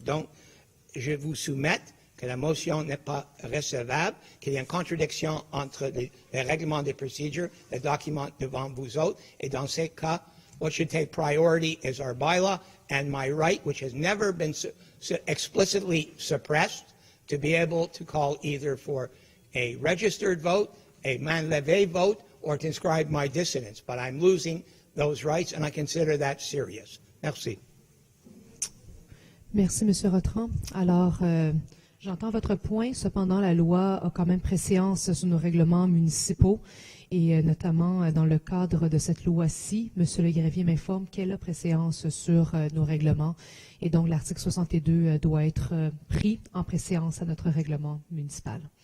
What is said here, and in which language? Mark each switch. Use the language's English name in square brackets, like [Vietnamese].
[French] Donc, je vous soumets que la motion n'est pas recevable, qu'il y a une contradiction entre les règlements des procédures, les documents devant vous autres, et dans ces cas, [English] what should take priority is our bylaw and my right, which has never been explicitly suppressed, to be able to call either for a registered vote, a main levée vote, or to inscribe my dissidence. But I'm losing those rights, and I consider that serious. [French] Merci. Merci, Monsieur Rotran. Alors, j'entends votre point. Cependant, la loi a quand même préséance sur nos règlements municipaux et notamment dans le cadre de cette loi-ci, Monsieur le greffier m'informe qu'elle a préséance sur nos règlements et donc l'article 62 doit être pris en préséance à notre règlement municipal.